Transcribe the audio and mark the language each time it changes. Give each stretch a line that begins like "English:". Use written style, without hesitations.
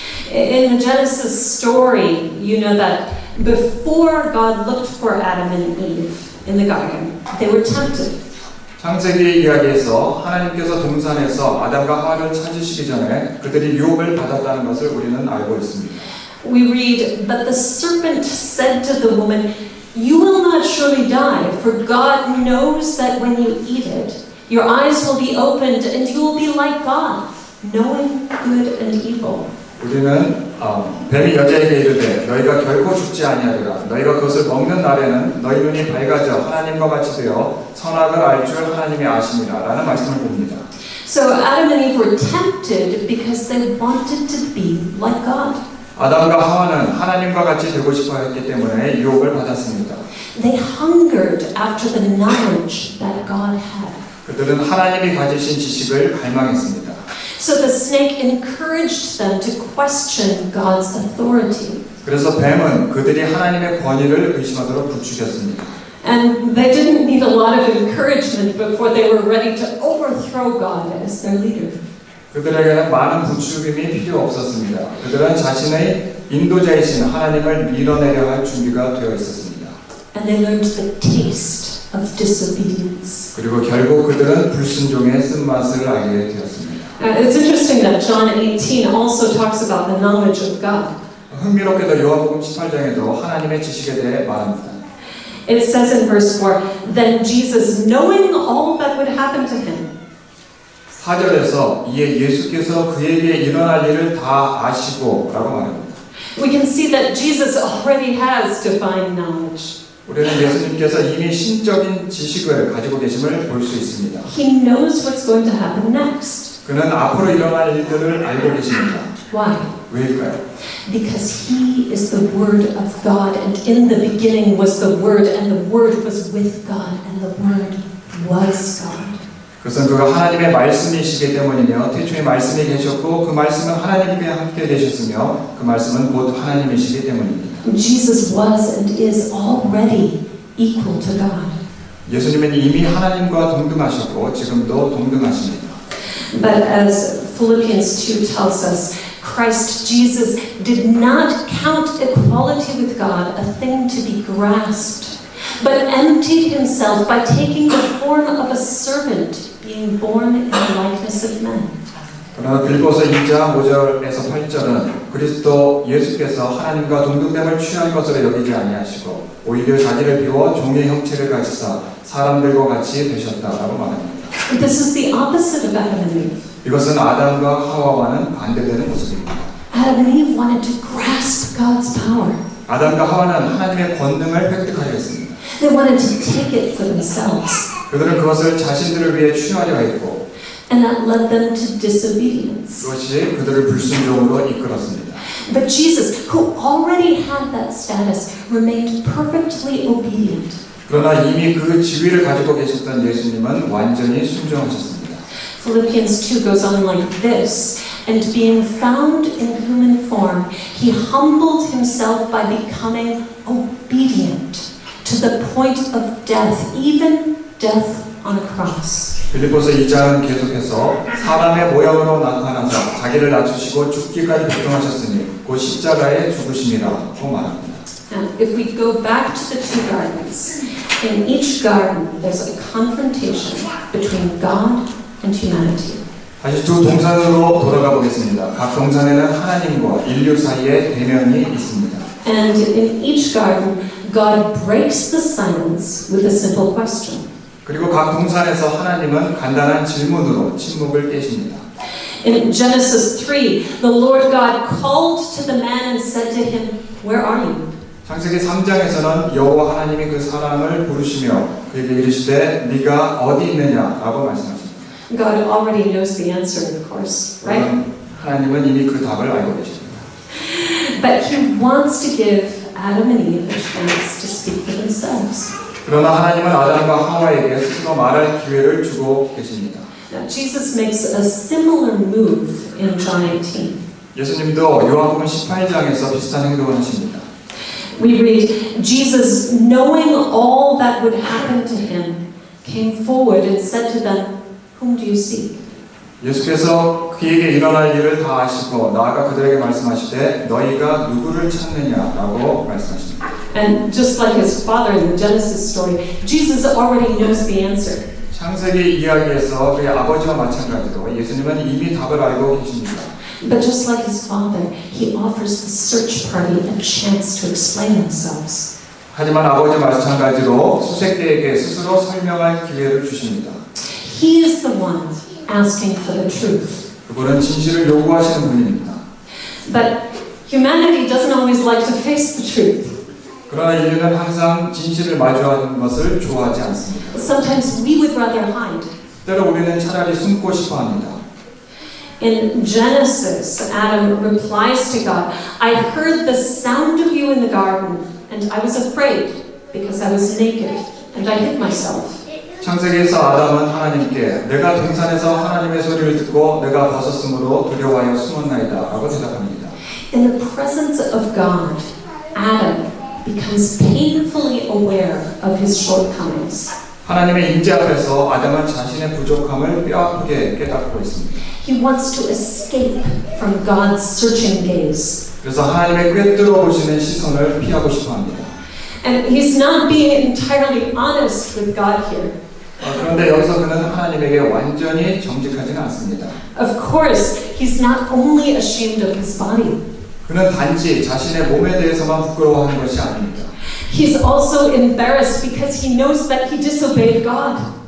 English: In the Genesis story, you know that Before God looked for Adam and Eve in the garden, they were tempted.
Korean: 창세기 이야기에서 하나님께서 동산에서 아담과 하와를 찾으시기 전에 그들이 유혹을 받았다는 것을 우리는 알고 있습니다.
English: We read, "But the serpent said to the woman, you will not surely die, for God knows that when you eat it, your eyes will be opened and you will be like God, knowing good and evil."
Korean: 우리는 뱀이 여자에게 이르되 너희가 결코 죽지 아니하리라. 너희가 그것을 먹는 날에는 너희 눈이 밝아져 하나님과 같이 되어 선악을 알 줄 하나님이 아심이라 라는 말씀을 봅니다.
English: So Adam and Eve were tempted because they wanted to be like God.
Korean: 아담과 하와는 하나님과 같이 되고 싶어 했기 때문에 유혹을 받았습니다.
English: They hungered after the knowledge that God had.
Korean: 그들은 하나님이 가지신 지식을 갈망했습니다.
English: So the snake encouraged them to question God's authority.
Korean: 그래서 뱀은 그들이 하나님의 권위를 의심하도록 부추겼습니다.
English: And they didn't need a lot of encouragement before they were ready to overthrow God as their leader.
Korean: 그들에게는 많은 부추김이 필요 없었습니다. 그들은 자신의 인도자이신 하나님을 밀어내려 할 준비가 되어 있었습니다.
English: And they learned the taste of disobedience.
Korean: 그리고 결국 그들은 불순종의 쓴맛을 알게 되었습니다.
English: It's interesting that John 18 also talks about the knowledge of God.
Korean: 흥미롭게도 요한복음 18장에도 하나님의 지식에 대해 말합니다.
English: It says in verse 4, "Then Jesus, knowing all that would happen to him,"
Korean: 4절에서 이에 예수께서 그에게 일어날 일을 다 아시고 라고 말합니다.
English: we can see that Jesus already has divine knowledge.
Korean: 우리는 예수님께서 이미 신적인 지식을 가지고 계심을 볼 수 있습니다.
English: He knows what's going to happen next.
Korean: 그는 앞으로 일어날 일들을 알고 계십니다.
English: Why?
Korean: 왜일까요?
English: Because he is the Word of God, and in the beginning was the Word, and the Word was with God, and the Word was God.
Korean: 그것은 그가 하나님의 말씀이시기 때문이며 태초에 말씀이 계셨고 그 말씀은 하나님과 함께 계셨으며 그 말씀은 곧 하나님이시기 때문입니다.
English: Jesus was and is already equal to God.
Korean: 예수님은 이미 하나님과 동등하셨고 지금도 동등하십니다.
English: But as Philippians 2 tells us, Christ Jesus did not count equality with God a thing to be grasped, but emptied himself by taking the form of a servant, being born in the likeness of men.
Korean: 그러나 빌보서 2장 5절에서 8절은 그리스도 예수께서 하나님과 동등됨을 취한 것으로 여기지 아니하시고 오히려 자기를 비워 종의 형체를 가지사 사람들과 같이 되셨다라고 말합니다.
English: This is the opposite of Adam and Eve.
Korean: 이것은 아담과 하와와는 반대되는 모습입니다.
English: Adam and Eve wanted to grasp God's power.
Korean: 아담과 하와는 하나님의 권능을 획득하려 했습니다.
English: They wanted to take it for themselves.
Korean: 그들은 그것을 자신들을 위해 취하려 했고
English: And that led them to disobedience.
Korean: 그것이 그들을 불순종으로 이끌었습니다.
English: But Jesus, who already had that status, remained perfectly obedient.
Korean: 그러나 이미 그 지위를 가지고 계셨던 예수님은 완전히 순종하셨습니다.
English: Philippians 2 goes on like this, "And being found in human form, he humbled himself by becoming obedient to the point of death, even death on a cross."
Korean: 빌립보서 2장은 계속해서 사람의 모양으로 나타나서 자기를 낮추시고 죽기까지 복종하셨으니 곧 십자가에 죽으심이라고 말합니다.
English: Now, if we go back to the two gardens, in each garden there's a confrontation between God and humanity.
Korean: 다시 두 동산으로 돌아가 보겠습니다. 각 동산에는 하나님과 인류 사이에 대면이 있습니다.
English: And in each garden, God breaks the silence with a simple question.
Korean: 그리고 각 동산에서 하나님은 간단한 질문으로 침묵을 깨십니다.
English: In Genesis 3, the Lord God called to the man and said to him, "Where are you?"
Korean: 창세기 3장에서는 여호와 하나님이 그 사람을 부르시며 그에게 이르시되 네가 어디 있느냐라고 말씀하십니다.
English: God already knows the answer, of course, right?
Korean: 하나님은 이미 그 답을 알고 계십니다.
English: But He wants to give Adam and Eve a chance to speak for themselves.
Korean: 그러나 하나님은 아담과 하와에게 스스로 말할 기회를 주고 계십니다.
English: Now, Jesus makes a similar move in John 18.
Korean: 예수님도 요한복음 18장에서 비슷한 행동을 하십니다.
English: We read, "Jesus, knowing all that would happen to him, came forward and said to them, 'Whom do you seek?'"
Korean: 예수께서 그에게 일어날 일을 다 아시고 나아가 그들에게 말씀하시되 너희가 누구를 찾느냐라고 말씀하십니다.
English: And just like his father in the Genesis story, Jesus already knows the answer.
Korean: 창세기 이야기에서 그의 아버지와 마찬가지로 예수님은 이미 답을 알고 계십니다.
English: But just like his father, he offers the search party a chance to explain themselves.
Korean: 하지만 아버지 마찬가지로 수색대에게 스스로 설명할 기회를 주십니다.
English: He is the one asking for the truth.
Korean: 그분은 진실을 요구하시는 분입니다.
English: But humanity doesn't always like to face the truth.
Korean: 그러나 인류는 항상 진실을 마주하는 것을 좋아하지 않습니다.
English: Sometimes we would rather hide.
Korean: 때로 우리는 차라리 숨고 싶어 합니다.
English: In Genesis, Adam replies to God, I heard the sound of you in the garden, and I was afraid because I was naked, and I hid myself.
Korean: 창세기에서 아담은 하나님께 내가 동산에서 하나님의 소리를 듣고 내가 벗었으므로 두려워하여 숨었나이다 라고 대답합니다.
English: In the presence of God, Adam becomes painfully aware of his shortcomings.
Korean: 하나님의 임재 앞에서 아담은 자신의 부족함을 뼈아프게 깨닫고 있습니다.
English: He wants to escape from God's searching gaze.
Korean: 그래서 하나님의 꿰뚫어 보시는 시선을 피하고 싶어 합니다.
English: And he's not being entirely honest with God here.
Korean: 그런데 여기서 그는 하나님에게 완전히 정직하지는 않습니다.
English: Of course, he's not only ashamed of his body.
Korean: 그는 단지 자신의 몸에 대해서만 부끄러워하는 것이 아닙니다.
English: He's also embarrassed because he knows that he disobeyed God.